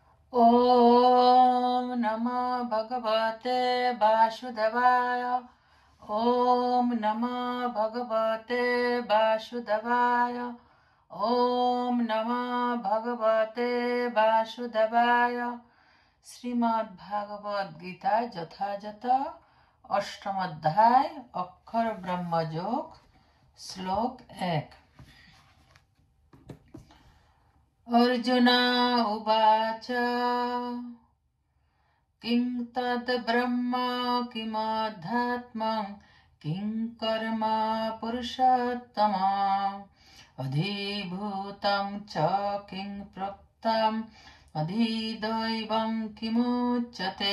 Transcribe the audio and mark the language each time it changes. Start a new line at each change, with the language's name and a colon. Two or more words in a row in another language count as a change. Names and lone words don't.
Sanskrit: ॐ नमो भगवते वासुदेवाय। ॐ नमो भगवते वासुदेवाय। ॐ नमो भगवते वासुदेवाय।
Bangla: श्रीमद्भागवत गीता যথাযথ অষ্টম অধ্যায় অক্ষর ব্রহ্মযোগ শ্লোক 1।
Sanskrit: अर्जुन उवाच किं तद् ब्रह्म किमध्यात्मं किं कर्म पुरुषोत्तम अधिभूतं च किं प्रोक्तम् अधिदैवं किमुच्यते।